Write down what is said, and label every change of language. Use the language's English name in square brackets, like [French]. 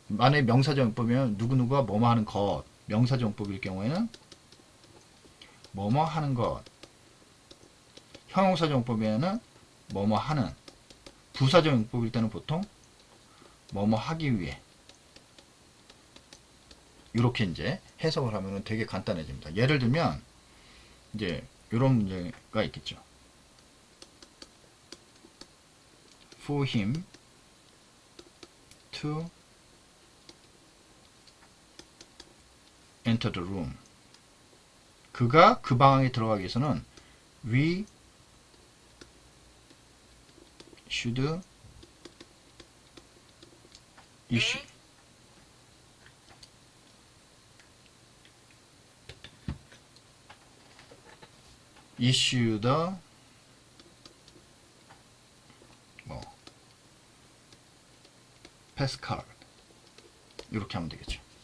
[Korean] 만약에 명사정법이면 누구누구가 뭐뭐 하는 것, 명사정법일 경우에는 뭐뭐 하는 것, 형용사정법에는 뭐뭐 하는, 부사정법일 때는 보통 뭐뭐 하기 위해 이렇게 이제 해석을 하면 되게 간단해집니다. 예를 들면 이제 이런 문제가 있겠죠. [English] For him to enter the room. [Korean] 그가 그 방에 들어가기 위해서는 [English] we should issue the pass card 이렇게 하면 되겠죠.